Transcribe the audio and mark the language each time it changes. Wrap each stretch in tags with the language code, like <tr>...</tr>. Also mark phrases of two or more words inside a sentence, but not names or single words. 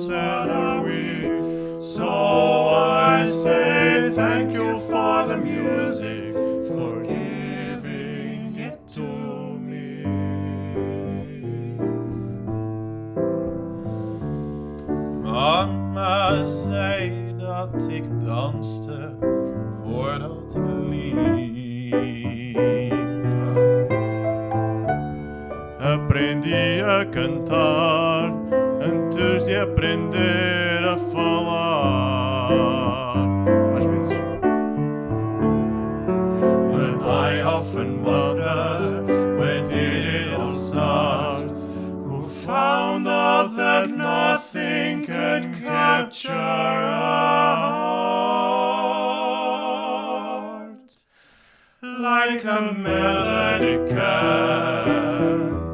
<en>What are we? So I say thank you for the music, for giving it to me.</en> <nl>Mamma zei dat ik danste voordat ik liep.</nl> <pt>Aprendi a cantar antes de aprender a falar. Às vezes.</pt> <en>But I often wonder, where did it all start? Who found out that nothing can capture a heart like a melody can?</en>